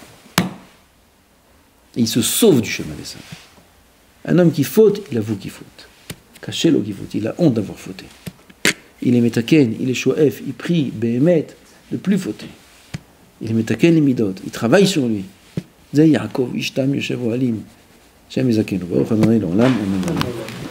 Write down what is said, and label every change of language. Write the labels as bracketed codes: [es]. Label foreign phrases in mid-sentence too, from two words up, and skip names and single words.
[fr] Et il se sauve du chemin d'Esav. Un homme qui faute, il avoue qu'il faute. Caché-le qui faute, il a honte d'avoir fauté. Il est metaken, il est shoef, il prie, behemet, de plus fauter. Il est metaken les midot, il travaille sur lui. [he] זה יעקב, איש תם יושב אהלים. Shem יזכנו, ברוך ה' לעולם, אמן.